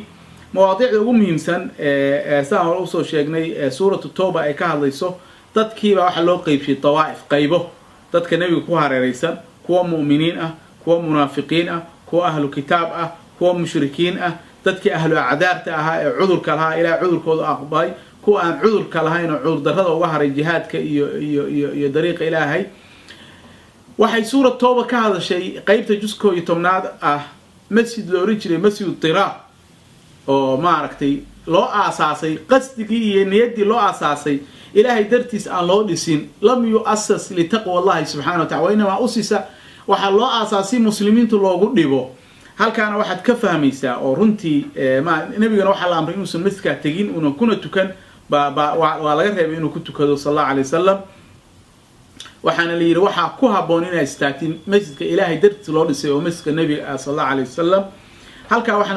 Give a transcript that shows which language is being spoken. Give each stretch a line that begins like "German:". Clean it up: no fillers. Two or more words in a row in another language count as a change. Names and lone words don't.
Somali: mawaadiicda ugu muhiimsan saan hore usoo sheegnay suuratu tawbah ay ka hadlayso dadkiiba waxa loo qaybshay tawaa'if, qaybo dadka nabiga ku hareeraysan, kuwa mu'miniin ah, kuwa munaafiqiin ah, kuwa ahlu kitaab ah, kuwa mushrikiin ah, dadkii ahlu acdaarta ahaa ee cudurka lahaa ilaahay cudurkooda aqbalay, kuwa aan cudurka lahayn oo cudur darrada uga haray jihaadka iyo dariiqa ilaahay. waxay suurat tawbah ka hadashay qaybta juska 11aad ah masjid loo oran jiray masjid Tiraab oo maaragtay loo aasaasay qasdigii iyo niyaddii loo aasaasay ilaahay dartiis aan loo dhisin.
Arabic: لم يؤسس لتقوى الله سبحانه وتعالى, إنما أسس
Somali: waxa loo aasaasay muslimiintu loogu dhibo. halkaana waxaad ka fahmaysaa oo runtii nabigana waxaa la amray inuusan masjidkaa tegin una kuna tukan waa laga reebay inuu ku tukado
Arabic: صلى الله عليه وسلم
Somali: waxaana la yiri waxa ku haboon inay istaagtiin masjidka ilaahay dartiisa loo dhisay oo masjidka nabiga
Arabic: صلى الله عليه وسلم
Somali: halka waxaana